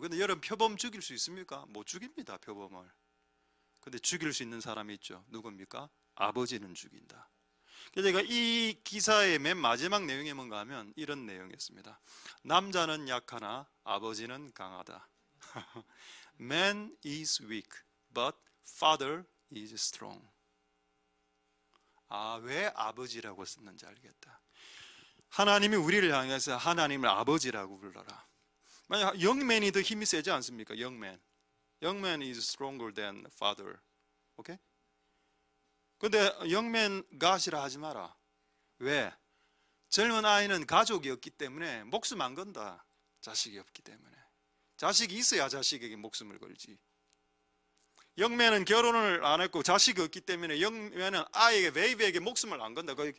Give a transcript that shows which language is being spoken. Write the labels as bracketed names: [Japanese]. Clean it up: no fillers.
[Korean] 근데 여러분, 표범 죽일 수 있습니까? 못 죽입니다, 표범을. 근데 죽일 수 있는 사람이 있죠. 누굽니까? 아버지는 죽인다. 그러니까 이 기사의 맨 마지막 내용이 뭔가 하면 이런 내용이었습니다. 남자는 약하나 아버지는 강하다. [English] Man is weak, but father is strong. [Korean] 왜 아버지라고 썼는지 알겠다. 하나님이 우리를 향해서 하나님을 아버지라고 불러라. 만약 영맨이 더 힘이 세지 않습니까? [English] 영맨 is stronger than father. [Korean] 오케이? 근데 영맨 God이라 하지 마라. 왜? 젊은 아이는 가족이 없기 때문에 목숨 안 건다. 자식이 없기 때문에. 자식이 있어야 자식에게 목숨을 걸지. 영맨은 결혼을 안 했고 자식이 없기 때문에 영맨은 아이에게 베이비에게 목숨을 안 건다.